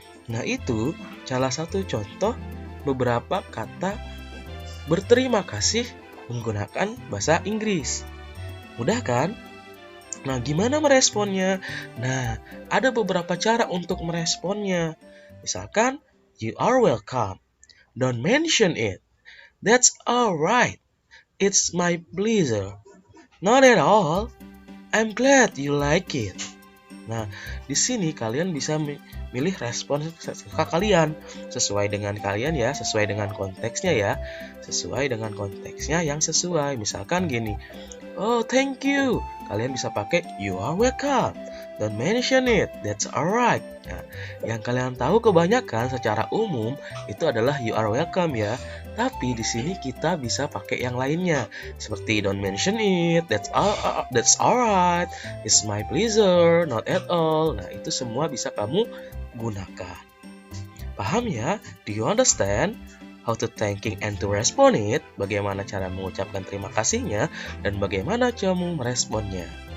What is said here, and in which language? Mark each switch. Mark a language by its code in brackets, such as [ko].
[id] Nah, itu salah satu contoh beberapa kata berterima kasih menggunakan bahasa Inggris. Mudah kan? Nah, gimana meresponnya? Nah, ada beberapa cara untuk meresponnya. Misalkan, [en] you are welcome. Don't mention it. That's alright. It's my pleasure. Not at all. I'm glad you like it. [id] Nah, di sini kalian bisa milih respon sesuka kalian, sesuai dengan kalian ya, sesuai dengan konteksnya ya, sesuai dengan konteksnya yang sesuai. Misalkan gini, [en] oh thank you, [id] kalian bisa pakai [en] you are welcome. Don't mention it, that's alright. [id] Nah, yang kalian tahu kebanyakan secara umum itu adalah [en] you are welcome [id] ya. Tapi di sini kita bisa pakai yang lainnya, seperti [en] don't mention it, that's alright, it's my pleasure, not at all. [id] Nah, itu semua bisa kamu gunakan. Paham ya? [en] Do you understand how to thanking and to respond it? [id] Bagaimana cara mengucapkan terima kasihnya dan bagaimana kamu meresponnya.